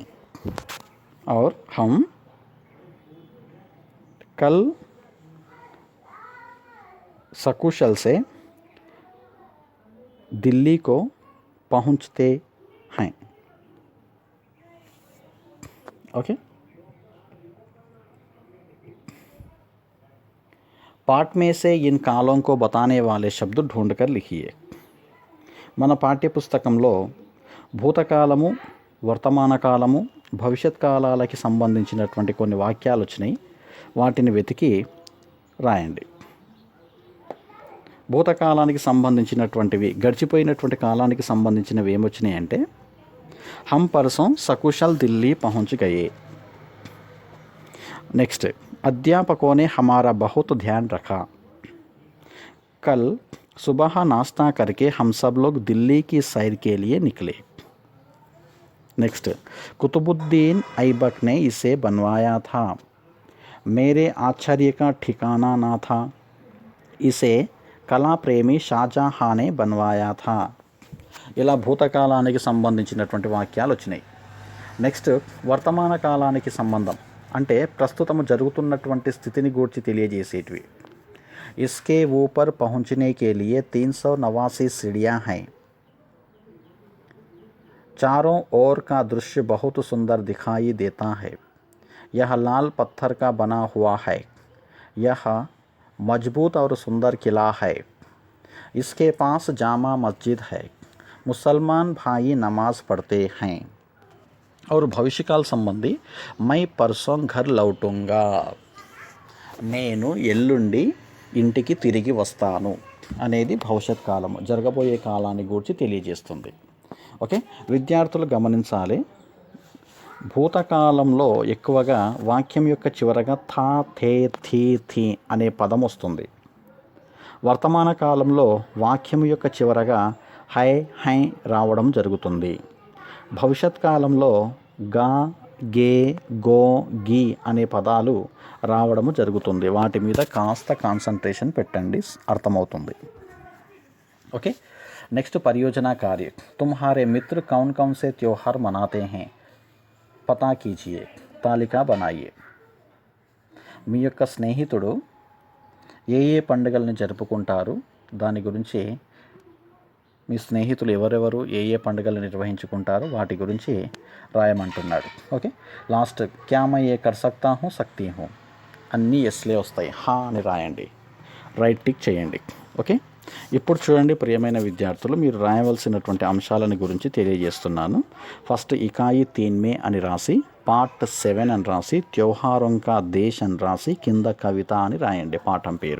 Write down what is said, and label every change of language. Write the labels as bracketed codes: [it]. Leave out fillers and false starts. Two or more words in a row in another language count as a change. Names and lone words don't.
[hi] और हम कल सकुशल से दिल्ली को पहुँचते हैं। ओके, पाठ में से इन कालों को बताने वाले शब्द ढूंढकर लिखिए। [te] మన పాఠ్యపుస్తకంలో భూతకాలము, వర్తమాన కాలము, భవిష్యత్ కాలాలకి సంబంధించినటువంటి కొన్ని వాక్యాలు వచ్చినాయి, వాటిని వెతికి రాయండి। భూతకాలానికి సంబంధించినటువంటివి, గడిచిపోయినటువంటి కాలానికి సంబంధించినవి ఏమొచ్చినాయి అంటే [hi] हम परसों सकुशल दिल्ली पहुंच गए। नेक्स्ट, अध्यापकों ने हमारा बहुत ध्यान रखा। कल सुबह नाश्ता करके हम सब लोग दिल्ली की सैर के लिए निकले। नेक्स्ट, कुतुबुद्दीन ऐबक ने इसे बनवाया था। मेरे आश्चर्य का ठिकाना ना था, इसे कला प्रेमी शाहजहाँ ने बनवाया था। [te] ఇలా భూతకాలానికి సంబంధించినటువంటి వాక్యాలు వచ్చినాయి. నెక్స్ట్, వర్తమాన కాలానికి సంబంధం అంటే ప్రస్తుతం జరుగుతున్నటువంటి స్థితిని గూర్చి తెలియజేసేటివి. [hi] इसके ऊपर पहुंचने के लिए 389 सीढ़ियां हैं। चारों ओर का दृश्य बहुत सुंदर दिखाई देता है। यह लाल पत्थर का बना हुआ है। यह मजबूत और सुंदर किला है। इसके पास जामा मस्जिद है। मुसलमान भाई नमाज पढ़ते हैं। और भविष्यकाल संबंधी, मैं परसों घर लौटूंगा, [te] నేను ఎల్లుండి ఇంటికి తిరిగి వస్తాను అనేది భవిష్యత్ కాలము, జరగబోయే కాలాన్ని గురించి తెలియజేస్తుంది. ఓకే, విద్యార్థులు గమనించాలి. భూతకాలంలో ఎక్కువగా వాక్యం యొక్క చివరగా [hi] था, थे, थी, थी [te] అనే పదం వస్తుంది. వర్తమాన కాలంలో వాక్యం యొక్క చివరగా [hi] है, है [te] రావడం జరుగుతుంది. భవిష్యత్ కాలంలో [hi] गा, गे, गो, गी [te] అనే పదాలు రావడము జరుగుతుంది. వాటి మీద కాస్త కాన్సన్ట్రేషన్ పెట్టండి, అర్థమవుతుంది. ఓకే, నెక్స్ట్ [hi] परियोजना कार्य. तुम्हारे मित्र कौन कौन से त्योहार मनाते है, पता कीजिये, तालिका बनाये. [te] మీ యొక్క స్నేహితుడు ఏ ఏ పండుగలను జరుపుకుంటారు, దాని గురించి మీ స్నేహితులు ఎవరెవరు ఏ ఏ పండుగలు నిర్వహించుకుంటారు వాటి గురించి రాయమంటున్నాడు. [en] okay, last [hi] क्या मैं ये कर सकता हूँ, सकती हूँ [te] అన్నీ ఎస్లే వస్తాయి. హా అని రాయండి, రైట్ టిక్ చేయండి. ఓకే, ఇప్పుడు చూడండి ప్రియమైన విద్యార్థులు, మీరు రాయవలసినటువంటి అంశాలను గురించి తెలియజేస్తున్నాను. ఫస్ట్ [hi] इकाई 3 में [te] అని రాసి, పార్ట్ 7 అని రాసి, [hi] त्योहारों का देश [te] అని రాసి, కింద కవిత అని రాయండి పాఠం పేరు.